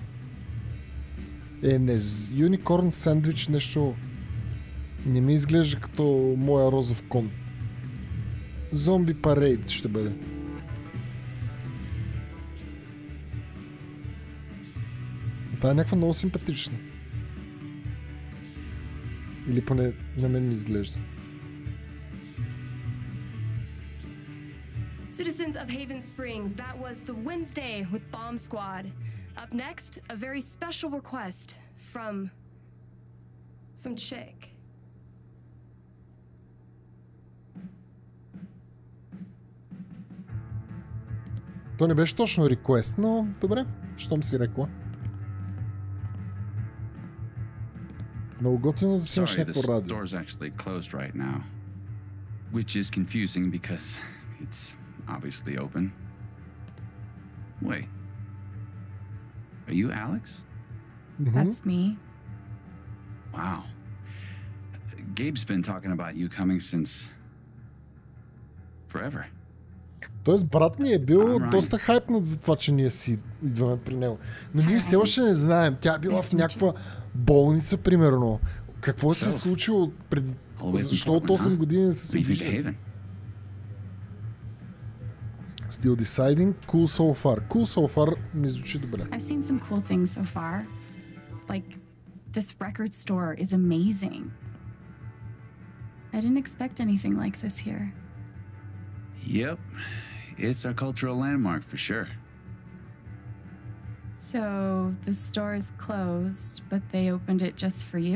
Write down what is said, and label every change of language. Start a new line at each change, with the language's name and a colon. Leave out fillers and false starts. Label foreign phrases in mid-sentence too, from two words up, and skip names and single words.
Bulgarian: Не,
English: unicorn sandwich
Bulgarian: нещо не ми изглежда като моя розов кон.
English: zombie parade
Bulgarian: ще бъде. Та е някаква много симпатична. Или поне на мен ми изглежда.
English: Citizens of Haven Springs, that was the Wednesday with Bomb Squad. Up next, a very special request from some chick.
Bulgarian: То не беше точно реквест, но добре, щом си рекла. Много готино да си имаш
English: Sorry,
Bulgarian: някакво
English: the
Bulgarian: радио.
English: store's actually closed right now, which is confusing because it's obviously open. Wait, are you Alex? That's me. Wow. Gabe's been talking about you coming since forever.
Bulgarian: Тоест брат ми е бил
English: Alright.
Bulgarian: доста хайпнат за това, че ние си идваме при него. Но ние все още не знаем. Тя е била в някаква болница, примерно. Какво се е случило преди... Защо от 8 години не са се
English: What do you think of
Bulgarian: виждали?
English: Haven? Still deciding. Cool so far. Cool so far
Bulgarian: ми звучи добре.
English: I've seen some cool things so far. Like, this record store is amazing. I didn't expect anything like this here. Yep. It's a cultural landmark for sure. So, the store is closed, but they opened it just for you?